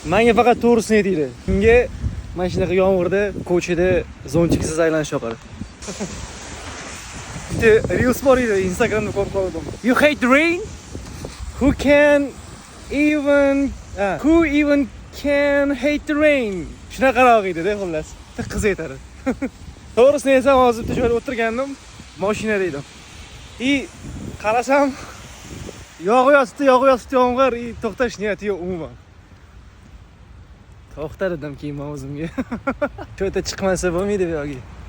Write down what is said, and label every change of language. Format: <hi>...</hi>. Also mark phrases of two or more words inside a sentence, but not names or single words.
<uz>Menga faqat to'g'risini aytinglar. Unga mana shunaqa yomg'irda, ko'chada zontiksiz aylanish yoqadi. Bitta reels bor edi, Instagramda ko'rib qoldim.</uz> <en>You hate the rain? Who even can hate the rain?</en> <uz>Shunaqaroq edi-da, xullas. Bitta qiz aytadi. To'g'risini esa hozir bitta joyda o'tirgandim, mashinada edim. Qarasam, yog'yapti yomg'ir, to'xtash niyati yo'q umuman. To'xtadim keyin men o'zimga. Shu yerda chiqmasa bo'lmaydi bu yo'g'i.</uz>